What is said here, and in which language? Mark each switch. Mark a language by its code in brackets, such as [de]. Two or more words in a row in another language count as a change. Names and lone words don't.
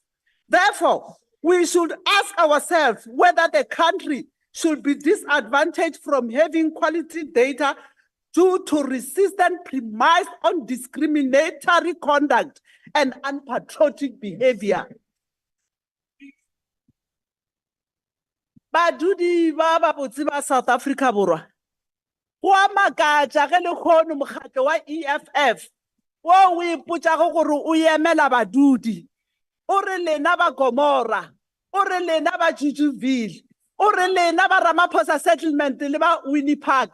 [en] Therefore, we should ask ourselves whether the country should be disadvantaged from having quality data due to resistant premise on discriminatory conduct and unpatriotic behavior. [nso] Badudi ba babotse ba South Africa borwa. Go a makatša ge le kgono mokgatlo wa EFF wo o ipotšago gore o emela badudi. O re lena ba Gomora, o re lena ba Jujuville, o re lena ba Ramaphosa settlement le ba Winnie Park.